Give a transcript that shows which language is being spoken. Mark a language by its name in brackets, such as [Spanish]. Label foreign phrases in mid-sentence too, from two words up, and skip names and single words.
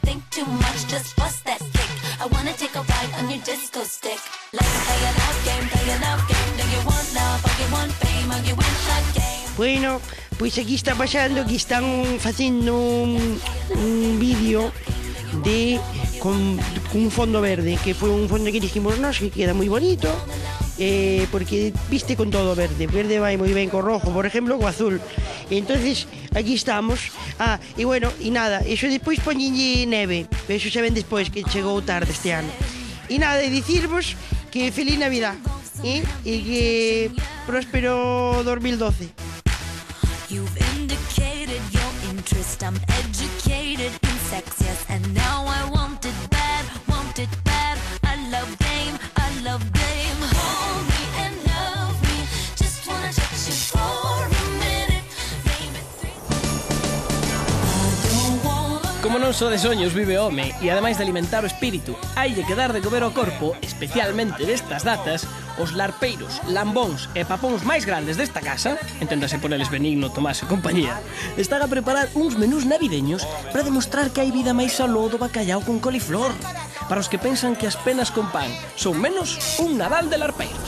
[Galician] Bueno, pois aquí está pasando que están facendo un vídeo de con un fondo verde, que foi un fondo que dijimos nós que queda moi bonito, porque viste con todo verde vai moi ben co rojo, por exemplo, co azul. [Spanish] Entonces aquí estamos. [Galician] E bueno, e nada, iso despois poñenlle neve, pero iso xa ven despois, que chegou tarde este ano. E nada, e dicirvos que [Spanish] feliz Navidad [Galician] e que próspero 2012. [English] You've indicated your interest. I'm educated in sex, yes, and now I want it bad, I love game, hold me and love me, just wanna touch you for a minute, baby. [Galician] Como non só de soños vive o home, e ademais de alimentar o espírito, hai de quedar de comer o corpo, especialmente destas datas, os larpeiros, lambóns e papóns máis grandes desta casa, enténdase por eles Benigno, Tomás e compañía, están a preparar uns menús navideños para demostrar que hai vida máis aló do bacallao con coliflor, para os que pensan que as penas con pan son menos un Nadal de larpeiros.